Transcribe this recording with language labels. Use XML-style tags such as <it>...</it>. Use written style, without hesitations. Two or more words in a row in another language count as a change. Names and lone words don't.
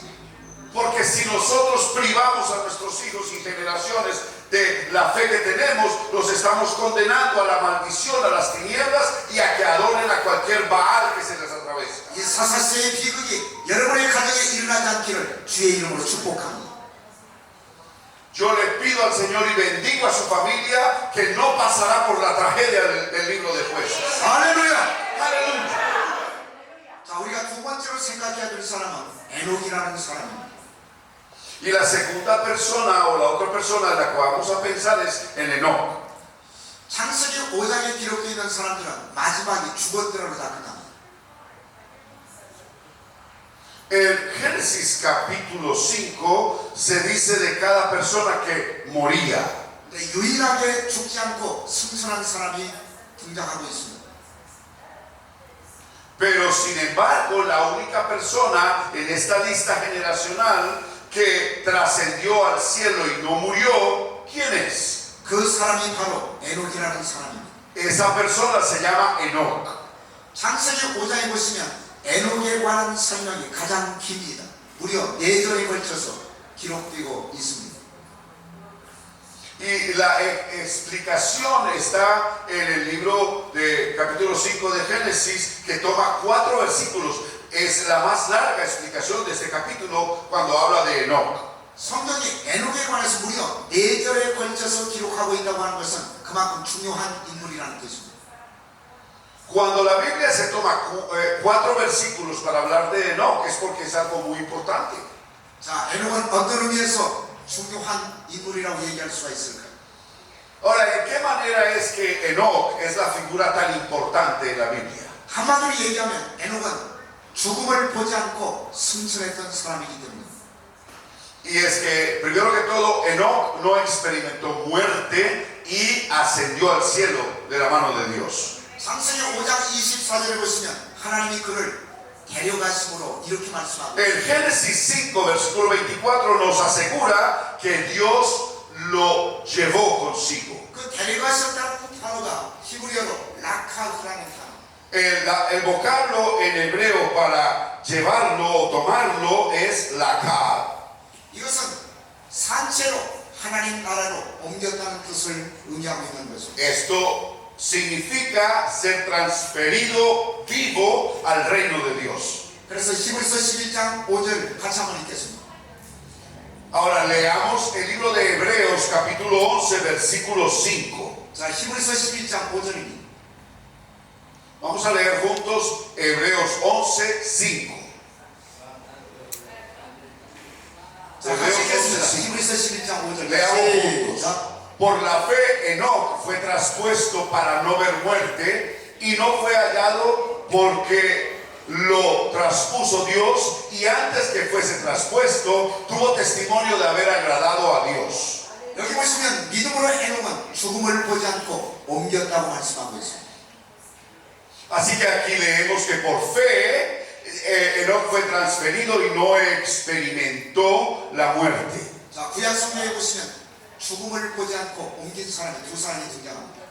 <es>Porque si nosotros privamos a nuestros hijos y generaciones de la fe que tenemos, los estamos condenando a la maldición, a las tinieblas y a que adoren a cualquier Baal que se les atraviesa.</es> <ko>이 사사시대의 비극이 여러분의 가정에 일어나지 않기를 주의 이름으로 축복합니다.</ko> <es>Yo le pido al Señor y bendigo a su familia que no pasará por la tragedia del libro de Jueces.</es> <ko>할렐루야!</ko> <es>¡Aleluya!</es> <ko>자, 우리가 두 번째로 생각해야 될 사람은 에녹이라는 사람입니다.</ko> <es>Y la segunda persona o la otra persona de la que vamos a pensar es en Enoc.</es> <ko>창세기 5장에 기록되어 있는 사람들은 마지막이 죽었더라고 다 끝납니다.</ko> <es>En Génesis capítulo 5 se dice de cada persona que moría.</es> <ko>근데 유일하게 죽지 않고 승천한 사람이 등장하고 있습니다.</ko> <es>Pero sin embargo, la única persona en esta lista generacional que trascendió al cielo y no murió, ¿quién es?</es> <ko>그 사람이 바로 에녹이라는 사람입니다.</ko> <es>Esa persona se llama Enoc.</es> <ko>창세기 5장에 보시면 에녹에 관한 설명이 가장 깁니다. 무려 4절에 걸쳐서 기록되고 있습니다.</ko> <es>Y la explicación está en el libro de capítulo 5 de Génesis, que toma 4 versículos, es la más larga explicación de este capítulo cuando habla de Enoch.</es> <ko>성경이 에녹에 관해서 무려 4절에 걸쳐서 기록하고 있다고 하는 것은 그만큼 중요한 인물이라는 뜻입니다.</ko> <es>Cuando la Biblia se toma 4 versículos para hablar de Enoch es porque es algo muy importante.</es> <ko>자, 에녹은 어떤 의미에서 중요한 인물이라고 얘기할 수가 있을까요?</ko> <es>Ahora, ¿en qué manera es que Enoch es la figura tan importante en la Biblia?</es> <ko>한마디로 얘기하면 에녹은 죽음을 보지 않고 승천했던 사람이기 때문입니다.</ko> <es>Y es que, primero que todo, Enoch no experimentó muerte y ascendió al cielo de la mano de Dios.</es> <ko>창세기 5장 24절에 보시면 하나님이 그를 데려가심으로 이렇게 말씀하고</ko> <es>En Génesis 5, versículo 24 nos asegura que Dios lo llevó consigo.</es> <ko>그 데려가셨다는 단어가 히브리어로 라카흐라는 단어.</ko> <es>El vocablo en hebreo para llevarlo o tomarlo es lakad.</es> <ko>이것은 산채로 하나님 나라로 옮겼다는 뜻을 의미하고 있는 것입니다.</ko> <es>Esto significa ser transferido vivo al reino de Dios.</es> <ko>그래서 히브리서 11장 5절 같이 한번 읽겠습니다.</ko> <es>Ahora leamos el libro de Hebreos capítulo 11 versículo 5.</es> <ko>자, 히브리서 11장 5절입니다.</ko> <es>Vamos a leer juntos Hebreos 11, 5.</es> <ko>자, 같이 읽겠습니다. 히브리서 11장 5절.</ko> <es>Leamos juntos. Por la fe Enoch fue traspuesto para no ver muerte y no fue hallado porque lo traspuso Dios, y antes que fuese traspuesto tuvo testimonio de haber agradado a Dios.</es> <ko>여기 보시면 믿음으로 에녹은 죽음을 보지 않고 옮겼다고 말씀하고 있습니다.</ko> <es>Así que aquí leemos que por fe Enoch fue transferido y no experimentó la muerte.</es> <ko>자, 구약 성경에 보시면 죽음을 보지 않고 옮긴 사람이 2사람이 등장합니다.</ko>